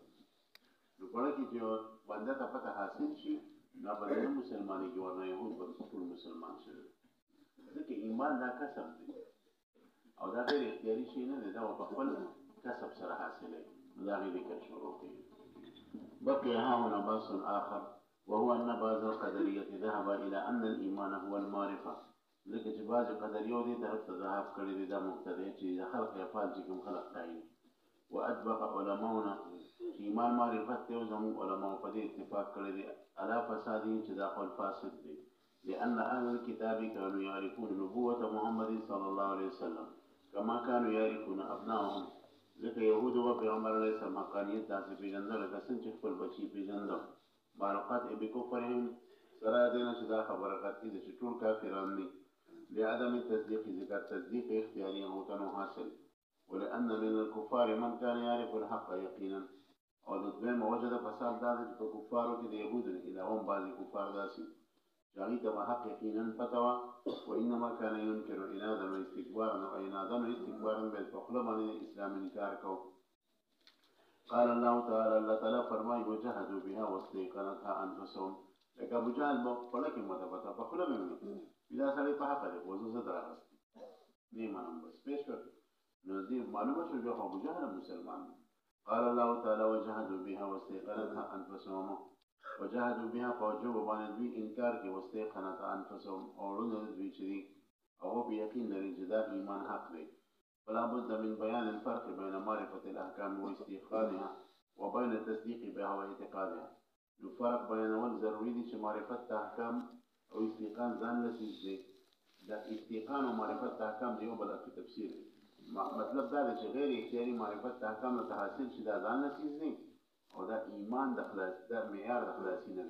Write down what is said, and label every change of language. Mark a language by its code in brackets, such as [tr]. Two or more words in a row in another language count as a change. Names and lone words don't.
[ps] نو په اړه کې چې بنده ته پته حاصل شي نو به نه مسلمانېږي، ورنه یهود به ټول مسلمان شوي. ځکه ایمان دا کسب دی او دا غیر اختیاري شی نه دی، دا په خپل کسب سره حاصلوي. نو د هغې ذکر شروع کوي. [ar] بقي هاهنا بحث آخر وهو أن بعض القدرية ذهب إلى أن الإيمان هو المعرفة. [ps] ځکه چې بعضې قدریو دې طرف ته ذهاب کړی دی، دا مبتدی چې د خلق افعال چې کوم خلق تعین. [ar] وأطبق علماؤنا [ps] چې ایمان معرفت دی، او زموږ علماو په دې اتفاق کړی دی [ar] علی فساده [ps] چې دا قول فاسد دی. [ar] لأن أهل الكتاب كانوا يعرفون نبوة محمد صلى الله عليه وسلم كما كانوا يعرفون أبناءهم. [ps] ځکه یهودو به پیغمبر علیه السلام حقانیت داسې پېژنده لکه څنګه چې خپل بچي پېژنده. [ar] مع القطع بکفرهم، [ps] سره دې نه چې دا خبره قطعي ده چې ټول کافران دي. [ar] لعدم التصديق، [ps] ذکر تصدیق اختیاري او حاصل. [ar] ولأن من الكفار من كان يعرف الحق يقينا. [ps] او د دویمه وجه د فساد دا ده چې په کفارو کې د یهودو نه علاوه بعضې کفار داسې جاهي ته حق یقینا پته وه، [ar] وانما كان ينكر عنادا واستكبارا، [ps] او عنادا واستكبارا به په خوله باندې اسلام انکار کو. [ar] قال الله تعالی، [ps] الله تعالی فرمایي [ar] وجحدوا بها واستيقنتها انفسهم. [ps] لکه ابو جهل په خوله کې ماته پته، په خوله مې ومني دا سړی په حقه دی، خو زه څه راغستی نه یې منم، بس پېښ شوه. نو دې معلومه شوه بیا خو ابو جهل مسلمان دی. [ar] قال الله تعالی وجحدوا بها واستيقنتها انفسهم. وجاهدوا بها [ps] فوجوب باندې دوی انکار کې [ar] واستيقنت انفسهم، [ps] او ړوند دوی چې دي هغه په یقین لري چې دا ایمان حق دی. [ar] فلا بد من بیان الفرق بین معرفة الاحکام واستيقانها وبين التصديق بها واعتقادها. [ps] نو فرق بیانول ضروري دي چې معرفت احکام او استيقان ځان له څه دي. دا استيقان او معرفت احکام دی یو بل په تفسیر دی. مطلب دا دی چې غیر اختیاري معرفت احکام ته حاصل شي دا ځان له څه دي، او دا ایمان د خلاص دا معیار د خلاصي نه دی.